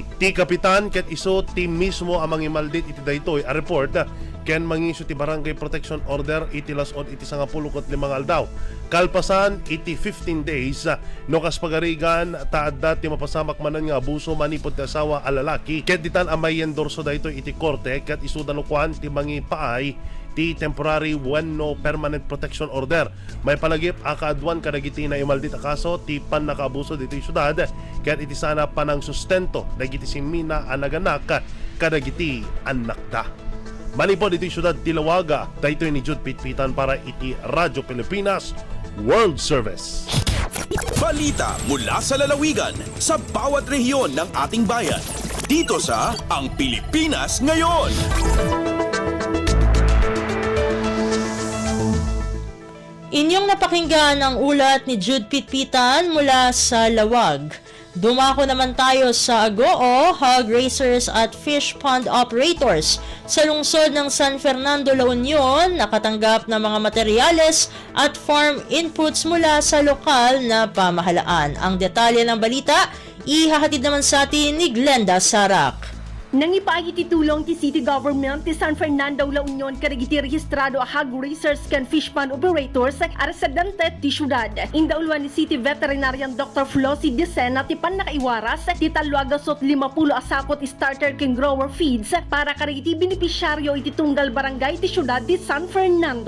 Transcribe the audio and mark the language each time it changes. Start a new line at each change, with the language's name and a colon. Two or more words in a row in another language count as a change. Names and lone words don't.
Iloko: Ti kapitan ket isu ti mismo ang mangimaldit iti daytoy a report ken mangisu ti barangay
English: protection order
Iloko: iti lasod iti 15 aldaw. Kalpasan iti 15 days no kas pagarigan taadda ti mapasamak manan nga abuso manipod ti asawa a lalaki ket ditan amay endorso daytoy iti korte ket isu danukuan ti mangipaay ti
English: temporary when no permanent protection order.
Iloko: May palagip akaadwan kadagiti na imaldit a kaso ti pan nakaabuso dito syudad ket iti sana panang sustento dagiti simina a naganak kadagiti anak da. Manipod iti syudad Tilawaga daytoy ni Jude Pitpitan para iti Radyo Pilipinas World Service.
Filipino: Balita mula sa lalawigan sa bawat rehiyon ng ating bayan. Dito sa Ang Pilipinas Ngayon. Inyong napakinggan ang ulat ni Jude Pitpitan mula sa Lawag. Dumako naman tayo sa Agoo,
English: hog racers
Filipino: at
English: fish pond operators
Filipino: sa lungsod ng San Fernando, La Union, nakatanggap ng mga materyales at
English: farm inputs
Filipino: mula sa lokal na pamahalaan. Ang detalye ng balita, ihahatid naman sa atin ni Glenda Sarak.
Iloko: Nangipaay ititulong ti
English: City Government
Iloko: ti San Fernando, La Union kadagiti rehistrado a
English: hog racers
Iloko: ken
English: fish pond operators
Iloko: a residente ti syudad. Indauluan ni
English: City Veterinarian
Iloko: Dr. Flossie Decena ti panakaiwaras ti talwaga sot 50 asakot starter ken
English: grower feeds
Iloko: para kadagiti benepisyaryo iti tunggal barangay ti syudad ti San Fernando.